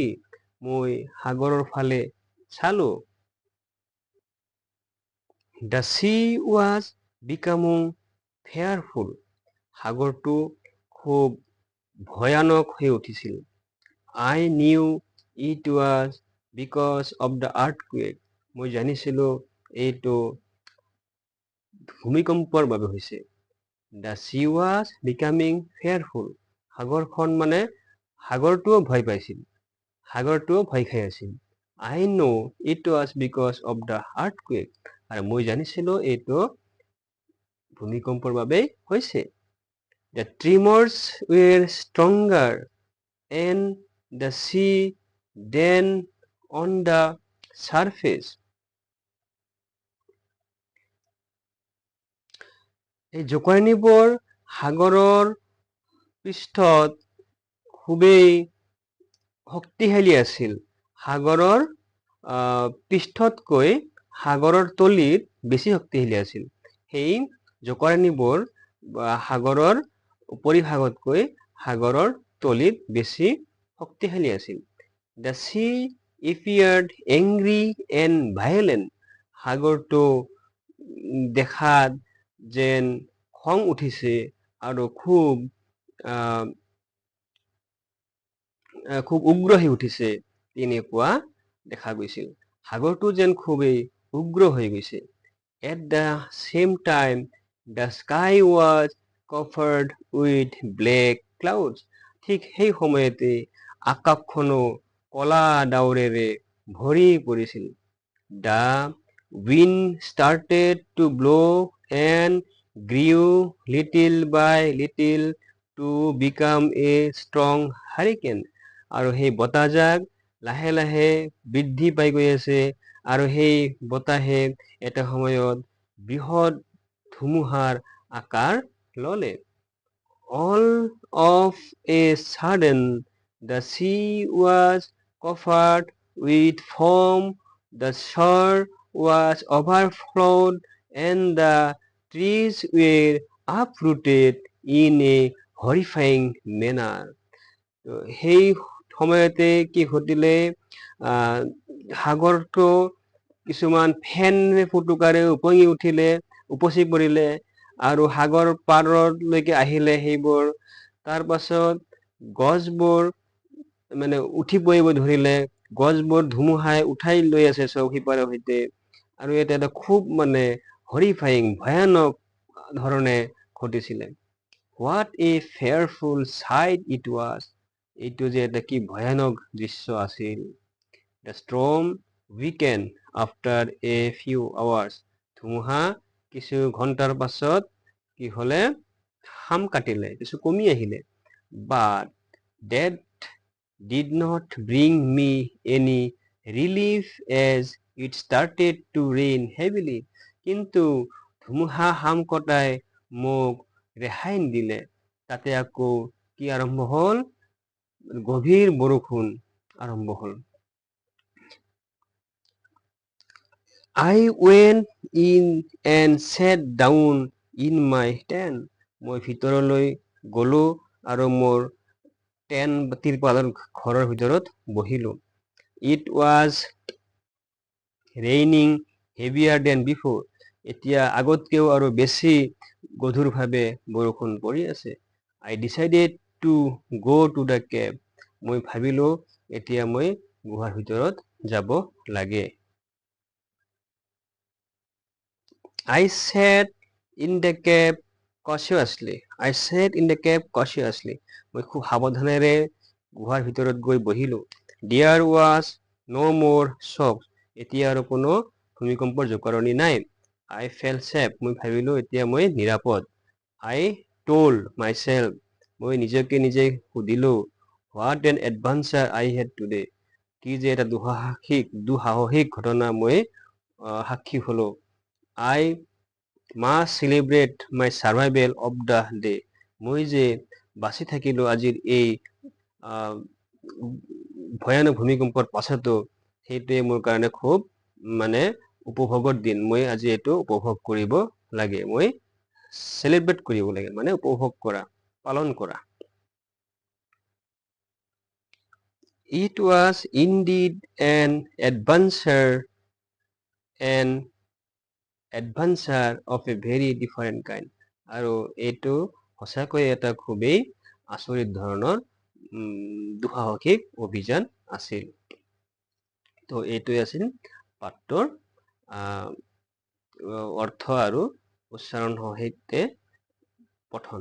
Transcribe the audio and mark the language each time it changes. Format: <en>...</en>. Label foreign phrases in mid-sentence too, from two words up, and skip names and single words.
<as>মই সাগৰৰ ফালে চালো.</as> <en>The sea was becoming fearful.</en> <as>সাগৰটো খুব ভয়ানক হৈ উঠিছিল.</as> <en>I knew it was because of the earthquake.</en> <as>মই জানিছিলো এইটো ভূমিকম্পৰ বাবে হৈছে.</as> <en>The sea was becoming fearful.</en> <as>সাগৰখন মানে সাগৰটোও ভয় পাইছিল. সাগৰটোও ভয় খাই আছিল.</as> <en>I know it was because of the earthquake.</en> <as>আৰু মই জানিছিলো এইটো ভূমিকম্পৰ বাবে হৈছে.</as> <en>The tremors were stronger in the sea than on the surface.</en> <as>এই জোকাৰণিবোৰ সাগৰৰ পৃষ্ঠত খুবেই শক্তিশালী আছিল. সাগৰৰ পৃষ্ঠতকৈ সাগৰৰ তলিত বেছি শক্তিশালী আছিল. সেই জোকাৰণিবোৰ সাগৰৰ উপৰিভাগতকৈ সাগৰৰ তলিত বেছি শক্তিশালী আছিল.</as> <en>The sea appeared angry and violent.</en> <as>সাগৰটো দেখাত যেন খং উঠিছে আৰু খুব উগ্ৰ হৈ উঠিছে তেনেকুৱা দেখা গৈছিল. সাগৰটো যেন খুবেই উগ্ৰ হৈ গৈছে.</as> <en>At the same time, the sky was covered with black clouds.</en> <as>ঠিক সেই সময়তে আকাশখনো কলা ডাৱৰেৰে ভৰি পৰিছিল.</as> <en>The wind started to blow and grew little by little to become a strong hurricane.</en> <as>আৰু সেই বতাহজাক লাহে লাহে বৃদ্ধি পাই গৈ আছে আৰু সেই বতাহে এটা সময়ত বৃহৎ ধুমুহাৰ আকাৰ ললে.</as> <en>All of a sudden the sea was covered with foam, the shore was overflowed, and the trees were uprooted in a horrifying manner.</en> <as>সেই সময়তে কি ঘটিলে সাগৰটো কিছুমান ফেন ফুটুকাৰে উপঙি উঠিলে, উপচি পৰিলে আৰু সাগৰ পাৰলৈকে আহিলে সেইবোৰ. তাৰ পাছত গছবোৰ মানে উঠি পৰিব ধৰিলে, গছবোৰ ধুমুহাই উঠাই লৈ আছে চব সিপাৰৰ সৈতে আৰু এটা এটা খুব মানে হৰিফাইং ভয়ানক ধৰণে ঘটিছিলে.</as> <en>What a fearful sight it was.</en> <as>এইটো যে এটা কি ভয়ানক দৃশ্য আছিল.</as> <en>The storm weakened after a few hours.</en> <as>ধুমুহা কিছু ঘণ্টাৰ পাছত কি হলে হাম কাটিলে, কিছু কমি আহিলে.</as> <en>But that did not bring me any relief as it started to rain heavily.</en> <as>কিন্তু ধুমুহা হাম কটাই মোক ৰেহাই নিদিলে. তাতে আকৌ কি আৰম্ভ হল? গভীৰ বৰষুণ আৰম্ভ হল.</as> <en>I went in and sat down in my tent.</en> <as>মই ভিতৰলৈ গলো আৰু মোৰ তিৰপালৰ ঘৰৰ ভিতৰত বহিলো.</as> <en>It was raining heavier than before.</en> <as>এতিয়া আগতকেও আৰু বেছি গধুৰভাৱে বৰষুণ পৰি আছে.</as> <en>I decided to go to the cave.</en> <as>মই ভাবিলো এতিয়া মই গুহাৰ ভিতৰত যাব লাগে.</as> <en>I sat in the cave cautiously.</en> <as>মই খুব সাৱধানেৰে গুহাৰ ভিতৰত গৈ বহিলো.</as> <en>There was no more shocks.</en> <as>এতিয়া আৰু কোনো ভূমিকম্পৰ জোকাৰণি নাই.</as> <en>I felt safe.</en> <as>মই ভাবিলো এতিয়া মই নিৰাপদ.</as> <en>I told myself.</en> <as>মই নিজকে নিজে সুধিলো,</as> <en>what an adventure I had today.</en> <as>কি যে এটা দুঃসাহসিক ঘটনা মই সাক্ষী হলো.</as> <en>I must celebrate my survival of the day.</en> <as>মই যে বাচি থাকিলো আজিৰ এই ভয়ানক ভূমিকম্পৰ পাছতো সেইটোৱে মোৰ কাৰণে খুব মানে উপভোগৰ দিন, মই আজি এইটো উপভোগ কৰিব লাগে, মই চেলিব্ৰেট কৰিব লাগে, মানে উপভোগ কৰা, পালন কৰা।</as> <en>It was indeed an adventure of a very different kind.</en> <as>আৰু এইটো সঁচাকৈ এটা খুবেই আচৰিত ধৰণৰ দুঃসাহসিক অভিযান আছিল। তো এইটোৱে আছিল পাঠটোৰ অৰ্থ আৰু উচ্চাৰণ সহিতে পঠন।</as>